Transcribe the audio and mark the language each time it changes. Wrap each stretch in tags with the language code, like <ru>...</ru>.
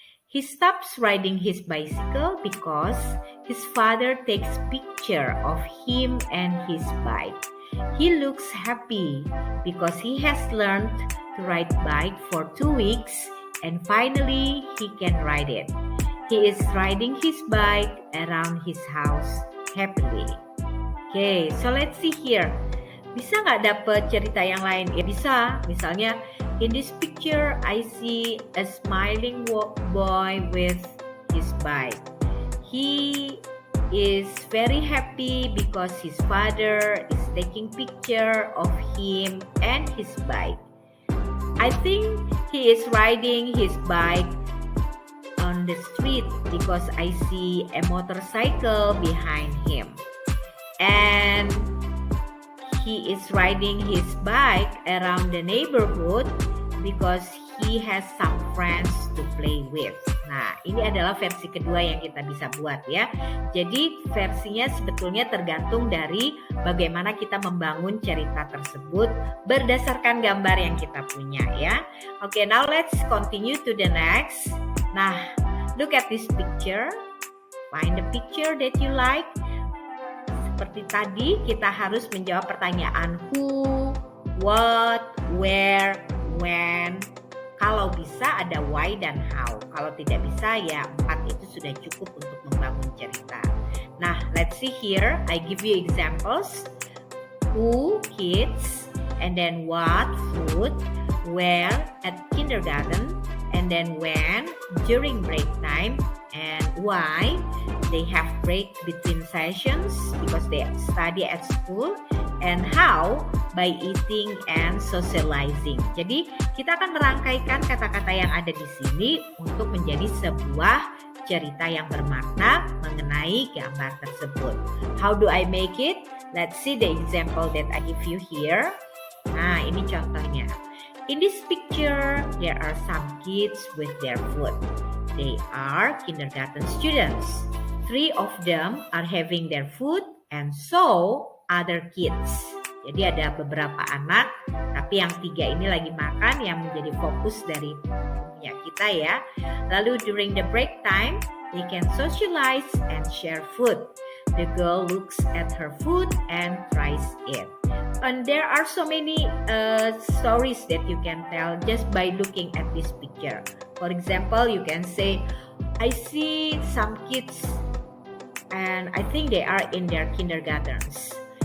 <en>He stops riding his bicycle because his father takes picture of him and his bike. He looks happy because he has learned to ride bike for 2 weeks and finally he can ride it. He is riding his bike around his house happily. Okay, so let's see here.</en> <id>Bisa nggak dapet cerita yang lain? Ya bisa, misalnya</id> <en>in this picture, I see a smiling boy with his bike. He is very happy because his father is taking picture of him and his bike. I think he is riding his bike on the street because I see a motorcycle behind him. And he is riding his bike around the neighborhood because he has some friends to play with.</en> <id>Nah, ini adalah versi kedua yang kita bisa buat ya. Jadi versinya sebetulnya tergantung dari bagaimana kita membangun cerita tersebut berdasarkan gambar yang kita punya ya.</id> <en>Okay, now let's continue to the next. Nah, look at this picture. Find the picture that you like.</en> <id>Seperti tadi, kita harus menjawab pertanyaan who, what, where, when. Kalau bisa ada why dan how. Kalau tidak bisa ya 4 itu sudah cukup untuk membangun cerita.</id> <en>Nah, let's see here. I give you examples. Who, kids, and then what, food, where, at kindergarten, and then when, during break time, and why, they have break between sessions because they study at school, and how, by eating and socializing.</en> <id>Jadi kita akan merangkaikan kata-kata yang ada di sini untuk menjadi sebuah cerita yang bermakna mengenai gambar tersebut.</id> <en>How do I make it? Let's see the example that I give you here.</en> <id>Nah, ini contohnya.</id> <en>In this picture, there are some kids with their food. They are kindergarten students. 3 of them are having their food and so other kids.</en> <id>Jadi ada beberapa anak, tapi yang 3 ini lagi makan yang menjadi fokus dari punya kita ya.</id> <en>Lalu during the break time, they can socialize and share food. The girl looks at her food and tries it. And there are so many stories that you can tell just by looking at this picture. For example, you can say, I see some kids and I think they are in their kindergartens.</en>